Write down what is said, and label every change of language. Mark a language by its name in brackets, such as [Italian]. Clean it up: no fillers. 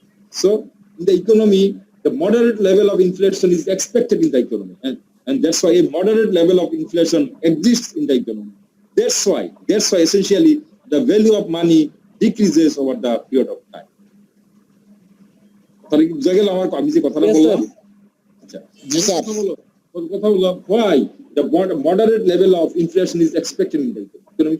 [English] So in the economy, the moderate level of inflation is expected in the economy, and that's why a moderate level of inflation exists in the economy. That's why essentially the value of money decreases over the period of time. [Bangla] তাহলে কি বুঝা গেল আমার আমি যে কথাটা বললাম? আচ্ছা, জি স্যার। কথা বললাম [English] why the moderate level of inflation is expected in the economy.